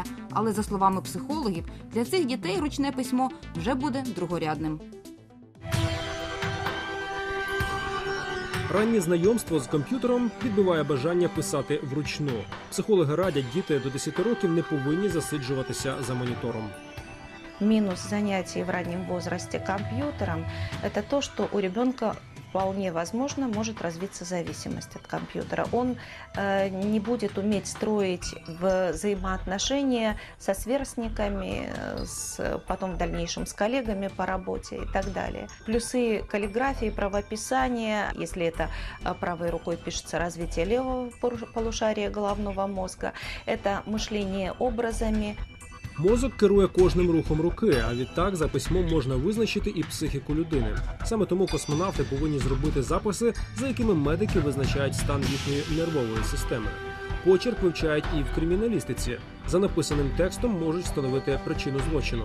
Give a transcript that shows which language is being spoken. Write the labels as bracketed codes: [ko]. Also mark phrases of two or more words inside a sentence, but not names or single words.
[uk] Але, за словами психологів, для цих дітей ручне письмо вже буде другорядним. Раннє знайомство з комп'ютером відбиває бажання писати вручну. Психологи радять, діти до 10 років не повинні засиджуватися за монітором. [ru] Минус занятий в раннем возрасте компьютером – это то, что у ребенка вполне возможно может развиться зависимость от компьютера. Он не будет уметь строить взаимоотношения со сверстниками, потом в дальнейшем с коллегами по работе и так далее. Плюсы каллиграфии, правописания, если это правой рукой пишется, развитие левого полушария головного мозга, это мышление образами. [uk] Мозок керує кожним рухом руки, а відтак за письмом можна визначити і психіку людини. Саме тому космонавти повинні зробити записи, за якими медики визначають стан їхньої нервової системи. Почерк вивчають і в криміналістиці. За написаним текстом можуть встановити причину злочину.